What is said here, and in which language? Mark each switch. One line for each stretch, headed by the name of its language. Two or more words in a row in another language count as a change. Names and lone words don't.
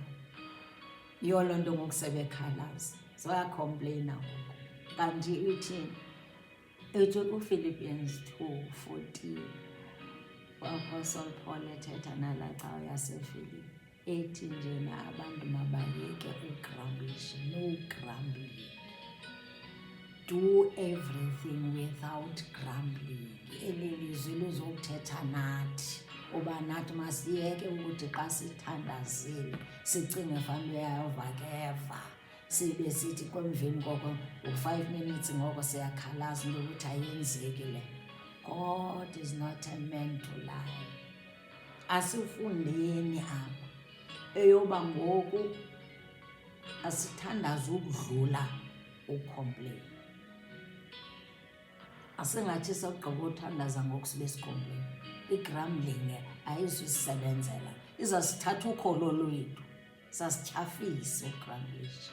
Xhosa: Yiyo loo nto ngoku sebekhalaza, sebayacomplaina ngoku. Kanti ithini? Ethi kuPhilippians 2:14, uApostle Paul ethetha nalaa cawa yaseFilipi, ethi njena abantu mabayeke ugramblish,
English: no grumbling. Do everything without grumbling.
Xhosa: Eli lizwi luzokuthetha nathi uba nathi masiyeke ukuthi xa sithandazile sicinge fanuba uYehova keva, sibe sithi kwemveni koko 5 minutes ngoko siyakhalaza into ukuthi ayenzeki le.
English: God is not a man to lie.
Xhosa: Asifundeni apha eyoba ngoku asithandaze ukudlula ucomplain. Asingathi sakugqiba uthandaza ngoku sibe sicomplain. i-grumbling ayizusisebenzela, izasithatha ukholo lwethu sasityhafise ugrumblisha.